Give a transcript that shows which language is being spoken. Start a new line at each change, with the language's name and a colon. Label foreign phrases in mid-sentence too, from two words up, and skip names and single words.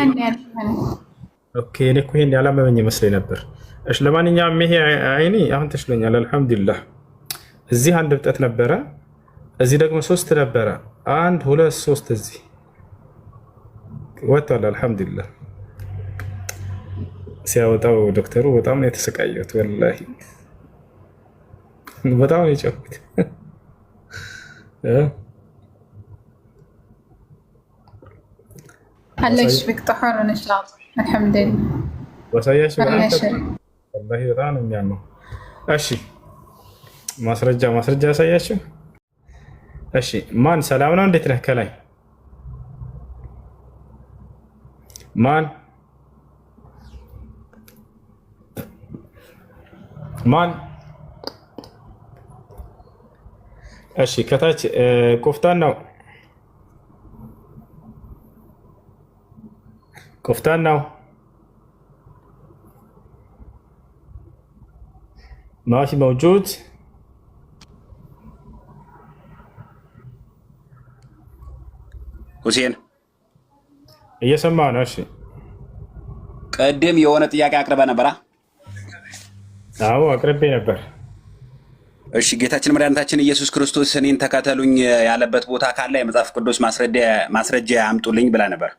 Amharic: እኔ እኮ ይሄን ያላመመኝ ይመስለኝ ነበር። እሺ ለማንኛውም ይሄ አይኔ አሁን ተሽሎኛል አልሐምዱሊላህ። እዚህ አንድ እብጠት ነበረ፣ እዚህ ደግሞ 3 ነበረ። 1 2 3 እዚህ ወጥቷል አልሐምዱሊላህ። ሲያወጣው ዶክተሩ በጣም ነው የተሰቃየሁት፣ ወላሂ በጣም ነው የጨኩት።
Arabic: هلش بك طهر ان شاء الله الحمد لله
Amharic: ወሳያሽ ወላሂ በጣም ነው የሚያመው። እሺ ማስረጃ ያሳያችሁ። እሺ ማን ሰላም ነው? እንዴት ነህ? ከላይ ማን? እሺ ከታች ቆፍጣን ነው
Arabic: ماشي موجود.
Amharic: ሁሴን እየሰማ ነው። እሺ ቀደም የሆነ ጥያቄ አቅርበ ነበራ? አዎ አቅርቤ ነበር። እሺ ጌታችን መድኃኒታችን ኢየሱስ ክርስቶስ እኔን ተከተሉኝ ያለበት ቦታ ካለ የመጽሐፍ ቅዱስ ማስረጃ አምጡልኝ ብላ ነበር።